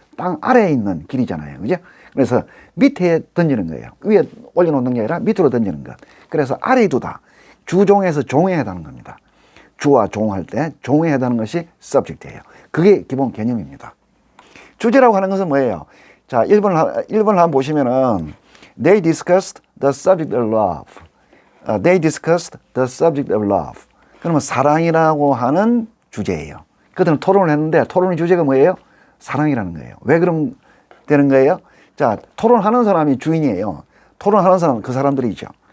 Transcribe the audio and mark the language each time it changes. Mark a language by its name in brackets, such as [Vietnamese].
[Korean] 땅 아래에 있는 길이잖아요. 그죠? 그래서 밑에 던지는 거예요. 위에 올려놓는 게 아니라 밑으로 던지는 것. 그래서 아래에 두다. 주종에서 종에 해당하는 겁니다. 주와 종할 때 종에 해당하는 것이 subject예요. 그게 기본 개념입니다. 주제라고 하는 것은 뭐예요? 자, 1번을 한번 보시면은 [English] They discussed the subject of love. They discussed the subject of love. [Korean] 그러면 사랑이라고 하는 주제예요. 그들은 토론을 했는데 토론의 주제가 뭐예요? 사랑이라는 거예요. 왜 그럼 되는 거예요? 자, 토론하는 사람이 주인이에요. 토론하는 사람은 그 사람들이죠.